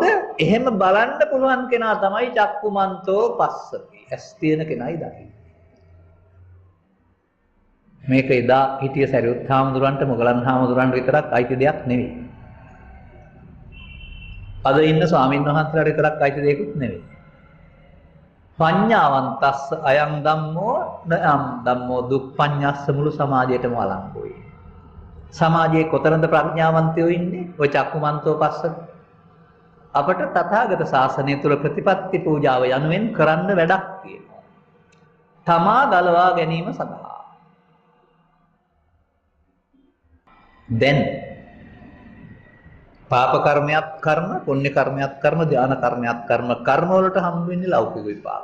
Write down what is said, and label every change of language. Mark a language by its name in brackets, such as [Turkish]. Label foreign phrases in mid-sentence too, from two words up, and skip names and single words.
[Sinhala] එහෙම බලන්න පුළුවන් කෙනා තමයි [Pali] චක්කුමන්තෝ පස්සති. [Sinhala] ඇස් තියෙන කෙනයි දකින්නේ. මේක එදා හිටිය සරියුත් හාමුදුරන්ට, මොගලන් හාමුදුරන්ට විතරක් අයිති දෙයක් නෙවෙයි. අද ඉන්න ස්වාමීන් වහන්සේලාට විතරක් අයිති දෙයක්වත් නෙවෙයි. [Pali] පඤ්ඤාවන්තස්ස අයං ධම්මෝ නයම් ධම්මෝ දුක්ඛඤ්ඤස්ස [Sinhala] මුළු සමාජයටම වළංගුයි. සමාජයේ කොතරම්ද ප්‍රඥාවන්තයෝ ඉන්නේ? ඔය [Pali] චක්කුමන්තෝ පස්සක. [Sinhala] අපට තථාගත ශාසනය තුල ප්‍රතිපත්ති පූජාව යනුවෙන් කරන්න වැඩක් තියෙනවා. තමා ගලවා ගැනීම සඳහා. දැන් පාප කර්මයක් කර්ම, පුණ්‍ය කර්මයක් කර්ම, ධාන කර්මයක් කර්ම, කර්ම වලට හම් වෙන්නේ ලෞකික විපාක.